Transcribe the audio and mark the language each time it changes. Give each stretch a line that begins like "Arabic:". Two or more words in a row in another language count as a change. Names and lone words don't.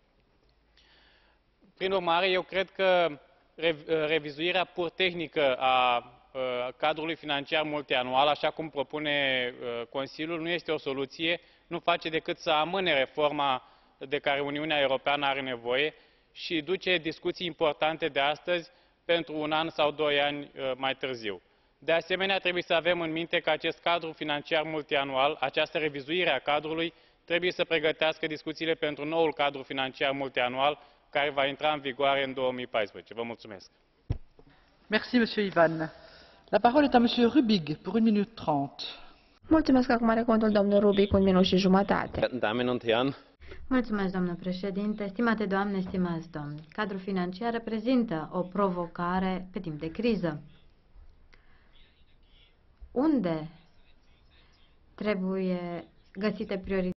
Romanian: Prin urmare, eu cred că revizuirea pur tehnică a cadrului financiar multianual, așa cum propune Consiliul, nu este o soluție, nu face decât să amâne reforma de care Uniunea Europeană are nevoie și duce discuții importante de astăzi pentru 1 an sau 2 ani mai târziu. De asemenea, trebuie să avem în minte că acest cadru financiar multianual, această revizuire a cadrului, trebuie să pregătească discuțiile pentru noul cadru financiar multianual, care va intra în vigoare în 2014. Vă mulțumesc.
French: Merci, Monsieur Ivan. La parole est à Monsieur Rübig pour 1 minute 30.
Romanian: Mulțumesc, acum are cuvântul domnul Rubic, 1 minut și jumătate.
German: Damen und Herren.
Romanian: Mulțumesc, doamnă președinte, stimate doamne, stimați domni. Cadrul financiar reprezintă o provocare pe timp de criză. Unde trebuie găsite priorități?